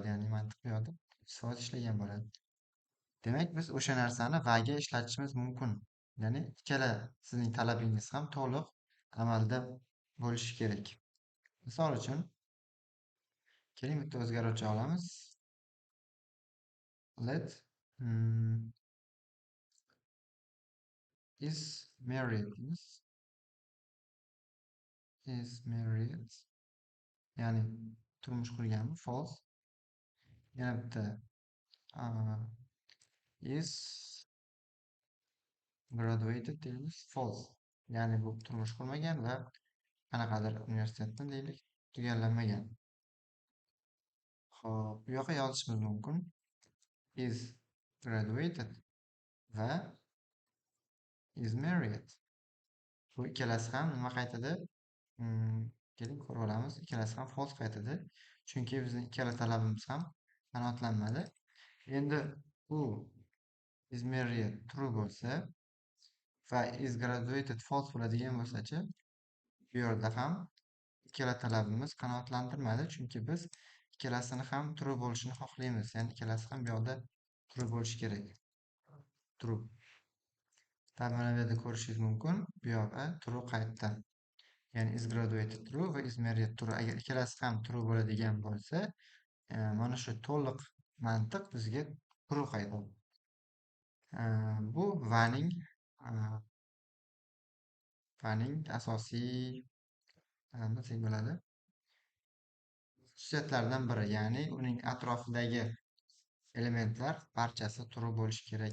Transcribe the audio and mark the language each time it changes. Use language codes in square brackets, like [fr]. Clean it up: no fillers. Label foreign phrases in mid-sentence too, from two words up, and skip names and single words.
[uz] Ya'ni mantiq bu yoqda 100% ishlagan bo'ladi. Demak, biz o'sha narsani vaga ishlatishimiz mumkin. Ya'ni ikkala sizning talabingiz ham to'liq amalda bo'lishi kerak. Misol uchun, keling bitta o'zgaruvchi olamiz. [en] Let is married is married, [uz] ya'ni turmush qurganmi? False. Yana bitta [en] is graduated [uz] deymiz. False. Ya'ni bu turmush qurmagan va qanaqadir universitetni deylik tugallanmagan. Xo'p, bu yoqqa yozishimiz mumkin. [en] Is graduated va is married. [uz] Bu ikkalasi ham nima qaytadi? Keling ko'rib olamiz. Ikkalasi ham false qaytadi. Chunki bizning ikkala talabimiz ham qanoatlanmadi. Endi bu [en] is married [uz] true bo'lsa va [en] is graduated [uz] false bo'ladigan bo'lsa-chi, bu yerda ham ikkala talabimiz qanoatlantirmadi. Chunki biz ikkalasini ham true bo'lishini xohlaymiz. Ya'ni ikkalasi ham bu yoqda true bo'lishi kerak. True. Mana bu yerda ko'rishingiz mumkin. Bu yoqqa true qaytdi. Ya'ni [en] is graduated [uz] true va [en] is married [uz] true. Agar ikkalasi ham true bo'ladigan bo'lsa, mana shu to'liq mantiq bizga true qaytadi. Bu vaning asosiy nima desak bo'ladi? Xususiyatlaridan biri, ya'ni uning atrofidagi elementlar barchasi true bo'lishi kerak.